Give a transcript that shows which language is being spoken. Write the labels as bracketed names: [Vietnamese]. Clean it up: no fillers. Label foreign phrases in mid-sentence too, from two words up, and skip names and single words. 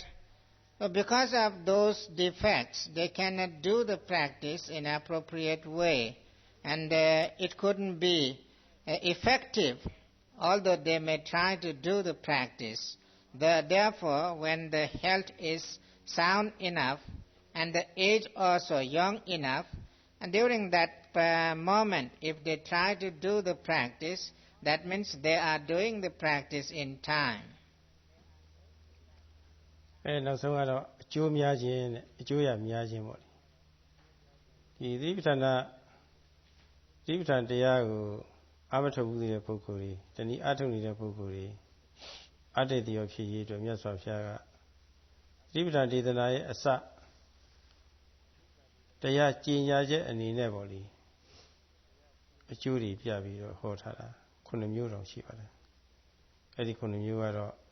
[English] So because of those defects, they cannot do the practice in appropriate way, and it couldn't be effective, although they may try to do the practice. Therefore, when the health is sound enough, and the age also young enough, and during that moment, if they try to do the practice, that means they are doing the practice in time. [Burmese] နောက်ဆုံးကတော့အကျိုးများခြင်းနဲ့အကျိုးရများခြင်းပေါ့ဒီသီပဋ္ဌာန် တရားကိုအာမထုတ်ဘူးတဲ့ပုဂ္ဂိုလ်တွေတနည်းအထုတ်နေတဲ့ပုဂ္ဂိုလ်တွေအတ္တတရားဖြစ်ရေးအတွက်မြတ်စွာဘုရားကသီပဋ္ဌာန်ဒေသနာရဲ့အစတရားကျင့်ကြချက်အနေနဲ့ပေါ့လေအကျိုးတွေပြပြီးတော့ဟောထားတာ9မျိုးတောင်ရှိပါတယ်အဲ့ဒီ9မျိုးကတော့